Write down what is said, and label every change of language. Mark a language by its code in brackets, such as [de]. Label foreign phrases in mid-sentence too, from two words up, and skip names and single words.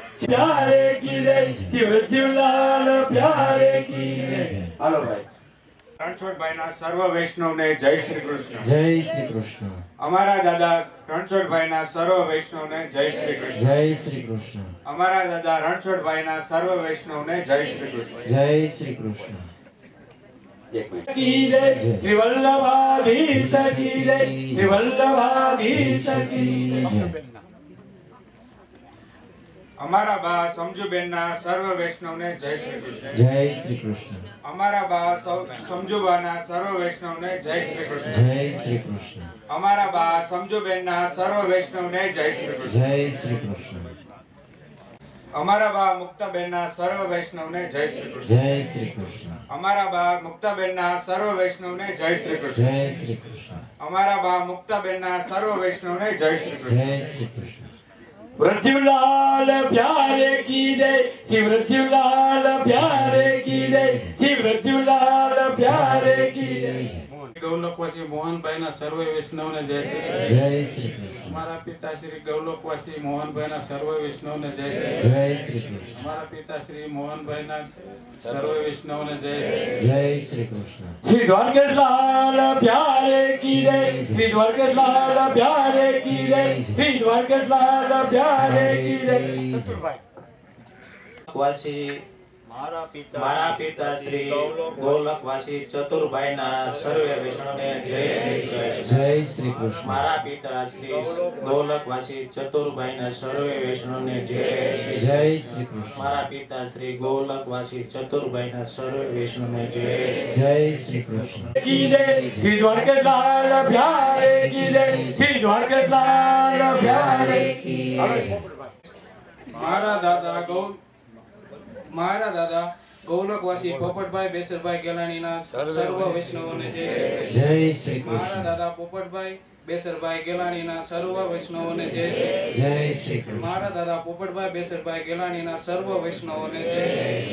[hi] प्यारे की जय श्री वृद्धुलाल प्यारे की जय. [gu] હાલો ભાઈ. રણછોડભાઈના સર્વ વૈષ્ણવને જય શ્રી કૃષ્ણ. જય શ્રી કૃષ્ણ. અમારા દાદા રણછોડભાઈના સર્વ વૈષ્ણવને જય શ્રી કૃષ્ણ. જય શ્રી કૃષ્ણ. અમારા દાદા રણછોડભાઈના સર્વ વૈષ્ણવને જય શ્રી કૃષ્ણ. જય શ્રી કૃષ્ણ. [hi] की जय श्री वल्लभाधीश की जय श्री वल्लभाधीश की जय. [gu] અમારા બા સમજુબેનના સર્વ વૈષ્ણવને જય શ્રી કૃષ્ણ. જય શ્રી કૃષ્ણ. અમારા બા સમજુબાના સર્વ વૈષ્ણવને જય શ્રી કૃષ્ણ. જય શ્રી કૃષ્ણ. અમારા બા સમજુબેનના સર્વ વૈષ્ણવને જય શ્રી કૃષ્ણ. જય શ્રી કૃષ્ણ. અમારા બા મુક્તાબેનના સર્વ વૈષ્ણવને જય શ્રી કૃષ્ણ. જય શ્રી કૃષ્ણ. અમારા બા મુક્તાબેનના સર્વ વૈષ્ણવને જય શ્રી કૃષ્ણ. જય શ્રી કૃષ્ણ. અમારા બા મુક્તાબેનના સર્વ વૈષ્ણવને જય શ્રી કૃષ્ણ. જય શ્રી કૃષ્ણ. [hi] वृद्धिलाल प्यारे की जय श्री वृद्धिलाल प्यारे की जय श्री वृद्धिलाल प्यारे की जय. [gu] ગૌલોકવાસી મોહનભાઈના સર્વે વૈષ્ણવને જય શ્રી કૃષ્ણ. જય શ્રી કૃષ્ણ. અમારા પિતાશ્રી ગૌલોકવાસી મોહનભાઈના સર્વ વૈષ્ણવને જય શ્રી જય કૃષ્ણ. શ્રી કૃષ્ણ. અમારા પિતાશ્રી મોહનભાઈના સર્વ વૈષ્ણવને જય શ્રી કૃષ્ણ. જય શ્રી કૃષ્ણ. [hi] श्री द्वारकेशलाल प्यारे की जय श्री द्वारकेशलाल प्यारे की जय श्री द्वारकेशलाल प्यारे की जय. [gu] વાસી મારા પિતા શ્રી ગોલકવાસી ચતુરભાઈના સર્વે વૈષ્ણવને જય શ્રી કૃષ્ણ. જય શ્રી કૃષ્ણ. મારા પિતા શ્રી ગોલકવાસી ચતુરભાઈના સર્વે વૈષ્ણવને જય શ્રી જય કૃષ્ણ. શ્રી કૃષ્ણ. મારા પિતા શ્રી ગોલકવાસી ચતુરભાઈના સર્વે વૈષ્ણવને જય શ્રી જય શ્રી કૃષ્ણ. [hi] की जय श्री द्वारकेशलाल प्यारे की जय श्री द्वारकेशलाल प्यारे की जय. [gu] મારા દાદા ગૌલકવાસી પોપટભાઈ બેસરભાઈ ગેલાણીના સર્વ વૈષ્ણવોને જય શ્રી કૃષ્ણ. જય શ્રી મારા કૃષ્ણ. દાદા પોપટભાઈ બેસરભાઈ ગેલાણીના સર્વ વૈષ્ણવોને જય શ્રી કૃષ્ણ. જય શ્રી કૃષ્ણ. મારા દાદા પોપટભાઈ બેસરભાઈ ગેલાણીના સર્વ વૈષ્ણવોને જય શ્રી કૃષ્ણ.